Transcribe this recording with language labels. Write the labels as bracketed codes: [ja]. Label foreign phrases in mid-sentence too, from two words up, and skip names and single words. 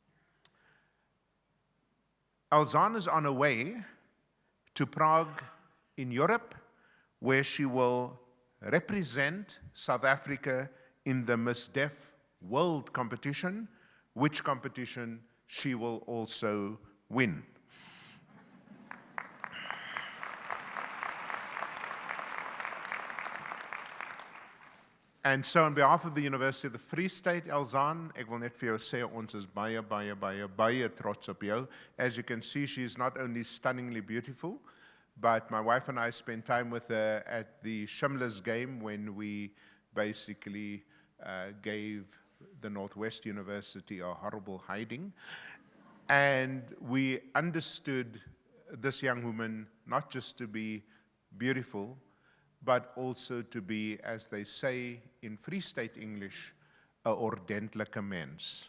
[en] Elzaan is on her way to Prague in Europe, where she will represent South Africa in the Miss Deaf World competition, which competition she will also win. And so on behalf of the University of the Free State, [af] Elzaan, ek wil net vir jou sê, ons is baie, baie, baie, baie trots op jou. [en] As you can see, she is not only stunningly beautiful, but my wife and I spent time with her at the Schindler's game when we basically gave the Northwest University a horrible hiding. And we understood this young woman not just to be beautiful, but also to be, as they say in Free State English, [af] 'n ordentlike mens.